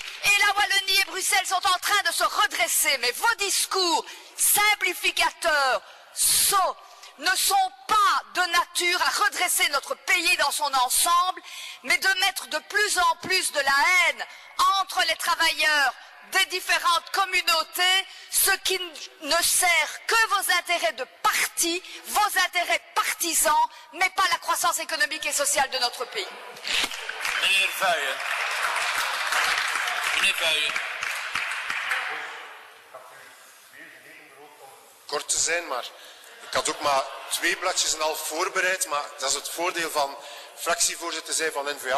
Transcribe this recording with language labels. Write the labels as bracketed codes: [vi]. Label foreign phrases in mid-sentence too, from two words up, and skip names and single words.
[fr] Et la Wallonie et Bruxelles sont en train de se redresser, mais vos discours simplificateurs, sots, ne sont pas de nature à redresser notre pays dans son ensemble, mais de mettre de plus en plus de la haine entre les travailleurs des différentes communautés, ce qui ne sert que vos intérêts de parti, vos intérêts partisans, mais pas la croissance économique et sociale de notre pays. [nl] Meneer Vuijen. Meneer Vuijen. Kort te zijn, maar ik had ook maar 2 bladjes en half voorbereid, maar dat is het voordeel van fractievoorzitter zijn van N-VA.